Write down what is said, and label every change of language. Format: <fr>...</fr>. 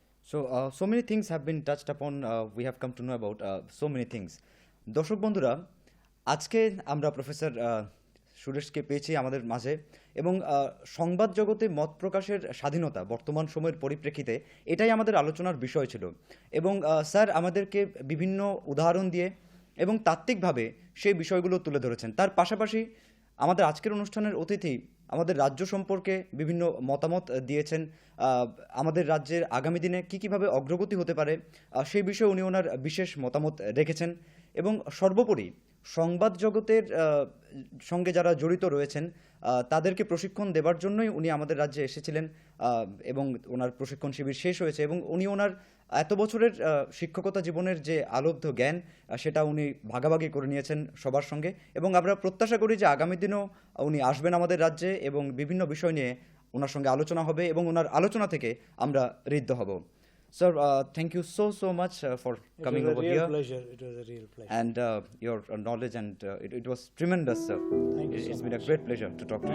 <en>So, so many things have been touched upon. We have come to know about so many things.</en> <bn>দর্শক বন্ধুরা, আজকে আমরা professor সুরেশকে পেয়েছি আমাদের মাঝে, এবং সংবাদ জগতে মত প্রকাশের স্বাধীনতা বর্তমান সময়ের পরিপ্রেক্ষিতে এটাই আমাদের আলোচনার বিষয় ছিল। এবং স্যার আমাদেরকে বিভিন্ন উদাহরণ দিয়ে এবং তাত্ত্বিকভাবে সেই বিষয়গুলো তুলে ধরেছেন। তার পাশাপাশি আমাদের আজকের অনুষ্ঠানের অতিথি আমাদের রাজ্য সম্পর্কে বিভিন্ন মতামত দিয়েছেন। আমাদের রাজ্যের আগামী দিনে কীভাবে অগ্রগতি হতে পারে সেই বিষয়ে উনি ওনার বিশেষ মতামত রেখেছেন। এবং সর্বোপরি সংবাদ জগতের সঙ্গে যারা জড়িত রয়েছেন তাদেরকে প্রশিক্ষণ দেবার জন্যই উনি আমাদের রাজ্যে এসেছিলেন, এবং ওনার প্রশিক্ষণ শিবির শেষ হয়েছে, এবং উনি ওনার এত বছরের শিক্ষকতা জীবনের যে আলব্ধ জ্ঞান সেটা উনি ভাগাভাগি করে নিয়েছেন সবার সঙ্গে। এবং আমরা প্রত্যাশা করি যে আগামী দিনেও উনি আসবেন আমাদের রাজ্যে এবং বিভিন্ন বিষয় নিয়ে ওনার সঙ্গে আলোচনা হবে, এবং ওনার আলোচনা থেকে আমরা ঋদ্ধ হব।</bn> <en>Sir, thank you so much for coming over here. It was a real pleasure. And your knowledge, and it was tremendous, sir. Thank you so It's been a much. great pleasure to talk to you,</en>